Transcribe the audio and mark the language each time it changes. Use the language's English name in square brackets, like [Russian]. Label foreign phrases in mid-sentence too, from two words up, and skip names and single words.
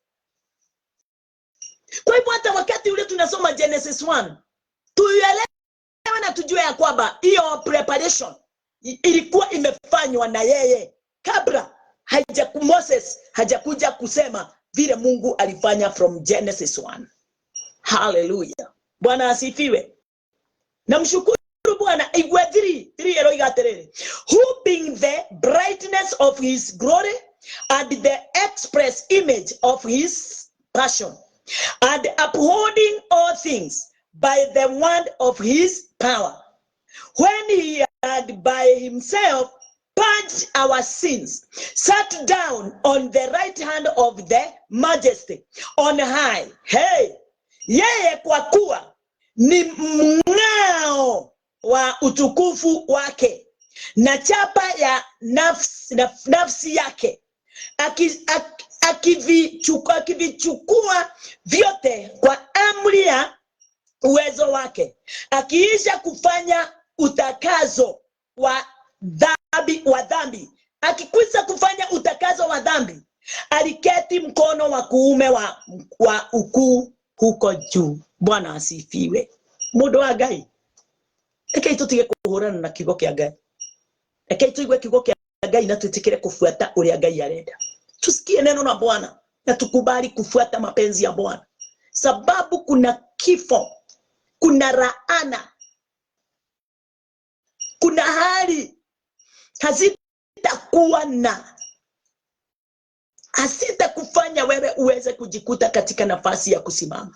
[Swahili] Kwa hivyo hata wakati ule tunasoma Genesis 1, tuelewe na tujue ya kwamba hiyo preparation ilikuwa imefanywa na yeye kabla Moses hajakuja kusema vile Mungu alifanya from Genesis 1. Hallelujah. Bwana asifiwe. Namshukuru Bwana. Igwe 3 ero igaterere. [English] Who being the brightness of his glory and the express image of his passion, and upholding all things by the word of his power, when he had by himself purged our sins, sat down on the right hand of the majesty on high. [Swahili] Hey, yeye kwa kuwa ni mng'ao wa utukufu wake na chapa ya nafsi yake, akivichukua vyote kwa amri ya uwezo wake, akiisha kufanya utakazo wa dhambi, akikwisha kufanya utakazo wa dhambi, aliketi mkono wa kuume wa ukuu huko juu. Bwana asifiwe. [Kikuyu] Mundu wa Ngai, eke tutige kuhurana na kiugo kia Ngai. Eke tuigwe kiugo kia Ngai na tutikire kufuata uria Ngai arenda. [Swahili] Tusikie neno la Bwana na tukubali kufuata mapenzi ya Bwana. Sababu kuna kifo, kuna laana, kuna hali hazitakufanya wewe uweze kujikuta katika nafasi ya kusimama.